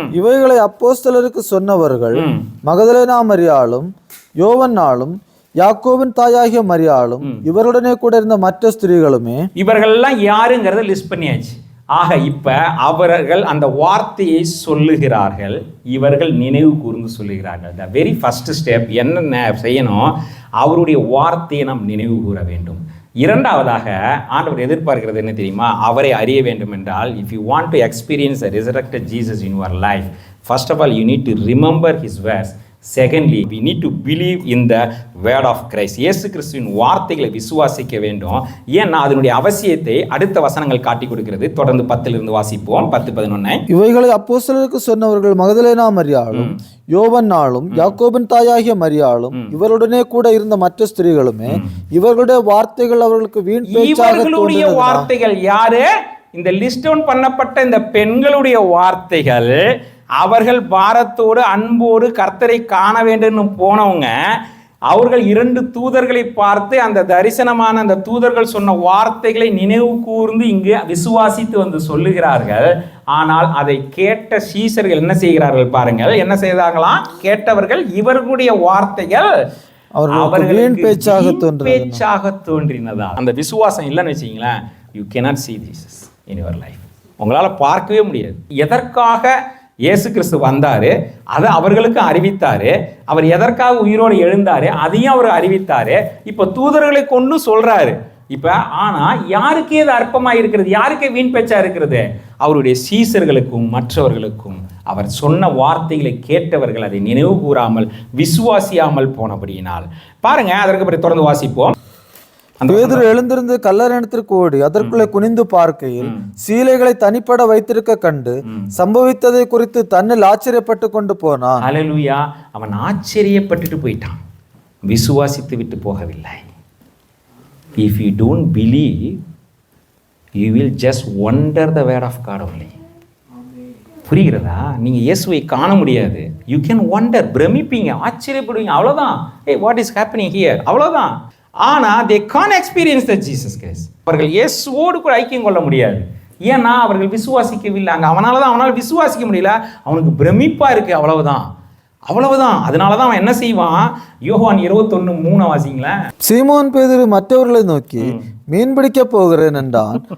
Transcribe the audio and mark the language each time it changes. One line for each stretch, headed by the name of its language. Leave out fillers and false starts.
Tamil: இவைகளை அப்போஸ்தலருக்கு சொன்னவர்கள் மகதலேனா மரியாளும் யோவன்னாலும் யாக்கோபின் தாயாகிய மரியாளும் இவருடனே கூட இருந்த மற்ற ஸ்திரீகளுமே. இவர்கள்லாம் யாருங்கிறத லிஸ்ட் பண்ணியாச்சு. ஆக இப்ப அவர்கள் அந்த வார்த்தையை சொல்லுகிறார்கள், இவர்கள் நினைவு கூர்ந்து சொல்லுகிறார்கள்.
English: the very first step
Tamil: என்ன செய்யணும், அவருடைய வார்த்தையை நாம் நினைவு கூற வேண்டும். இரண்டாவதாக ஆண்டவர் எதிர்பார்க்கிறது என்ன தெரியுமா, அவரை அறிய வேண்டும் என்றால்,
English: If you want to experience a resurrected Jesus in your life, first of all you need to remember his words. Secondly, we need to believe in the word of Christ.
Tamil: இயேசு கிறிஸ்துவின் வார்த்தைகளை விசுவாசிக்க வேண்டும். ஏன்னா அதனுடைய அவசியத்தை அடுத்த வசனங்கள் காட்டி கொடுக்கிறது. தொடர்ந்து 10 வாசிப்போம். 10-11. இவைகளை அப்போஸ்தலருக்கு சொன்னவர்கள் மகதலேனா மரியாளும் யோவன்னாலும் யாக்கோபின் தாயாகிய மரியாளும் இவருடனே கூட இருந்த மற்ற ஸ்திரீகளுமே. இவர்களுடைய வார்த்தைகள் அவர்களுக்கு வீண் பேச்சாக இவர்களுடைய வார்த்தைகள் யாரு? இந்த லிஸ்ட் டவுன் பண்ணப்பட்ட இந்த பெண்களுடைய வார்த்தைகள். அவர்கள் பாரத்தோடு அன்போடு கர்த்தரை காண வேண்டும் போனவங்க. அவர்கள் 2 தூதர்களை பார்த்து அந்த தரிசனமான அந்த தூதர்கள் சொன்ன வார்த்தைகளை நினைவு கூர்ந்து இங்கு விசுவாசித்து வந்து சொல்லுகிறார்கள். ஆனால் அதை கேட்ட சீசர்கள் என்ன செய்கிறார்கள் பாருங்கள், என்ன செய்தாங்களாம்? கேட்டவர்கள் இவர்களுடைய வார்த்தைகள் அவர்களுக்கு பேச்சாக தோன்றினதா. அந்த விசுவாசம் இல்லைன்னு வச்சிங்களேன்,
English: You cannot see Jesus in your life.
Tamil: உங்களால் பார்க்கவே முடியாது. எதற்காக இயேசு கிறிஸ்து வந்தாரு, அதை அவர்களுக்கு அறிவித்தாரு. அவர் எதற்காக உயிரோடு எழுந்தாரு, அதையும் அவர் அறிவித்தாரு. இப்போ தூதர்களை கொண்டு சொல்றாரு. இப்போ ஆனால் யாருக்கே இது அற்பமாக இருக்கிறது, யாருக்கே வீண் பேச்சா இருக்கிறது? அவருடைய சீசர்களுக்கும் மற்றவர்களுக்கும். அவர் சொன்ன வார்த்தைகளை கேட்டவர்கள் அதை நினைவு கூறாமல் விசுவாசியாமல் போனபடியினால். பாருங்க, அதற்கு பிறகு தொடர்ந்து வாசிப்போம். பேதுரு எழுந்திருந்து கல்லறையிடத்திற்கு ஓடி அதற்குள்ளே குனிந்து பார்க்கையில் சீலைகளை தனிப்பட வைத்திருக்க கண்டு சம்பவித்ததை குறித்து தன்னில் ஆச்சரியப்பட்டு கொண்டு போனான். ஹல்லேலூயா. அவன் ஆச்சரியப்பட்டுட்டு போயிட்டான், விசுவாசித்து விட்டு போகவில்லை.
English: If you don't believe, you will just wonder the word of God only.
Tamil: புரிகிறதா? நீங்க இயேசுவை காண முடியாது.
English: You can wonder,
Tamil: பிரமிப்பீங்க, ஆச்சரியப்படுவீங்க, அவ்வளவுதான்.
English: Hey, what is happening here?
Tamil: அவ்வளவுதான். ஆனால்
English: they can't experience the Jesus Christ.
Tamil: அவர்கள் இயேசுவோடு கூட ஐக்கியம் கொள்ள முடியாது. ஏன்னா அவர்கள் விசுவாசிக்கவில்லை. அங்கே அவனால் விசுவாசிக்க முடியல. அவனுக்கு பிரமிப்பா இருக்கு, அவ்வளவுதான். அதனால தான் அவன் என்ன செய்வான்? யோவான் 21:3 வாசிங்களேன். சீமோன் பேதுரு மற்றவர்களை நோக்கி மீன் பிடிக்க போகிறேன் என்றான்.